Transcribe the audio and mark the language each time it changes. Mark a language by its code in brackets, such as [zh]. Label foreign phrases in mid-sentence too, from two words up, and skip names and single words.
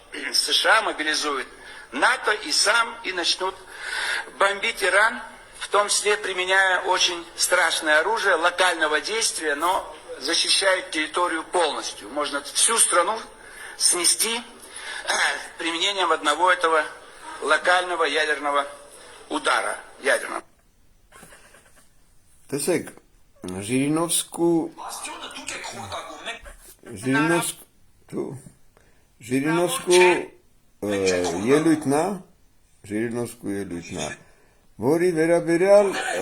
[ru] США мобилизует НАТО и сам, и начнут бомбить Иран, в том числе применяя очень страшное оружие локального действия, но защищает территорию полностью. Можно всю страну снести применением одного этого локального ядерного удара. Ядерного. [hy] Տեսեք, Ժիրինովսկու Ժիրինովսկու ելույթն է, Ժիրինովսկու ելույթն է, որի վերաբերյալ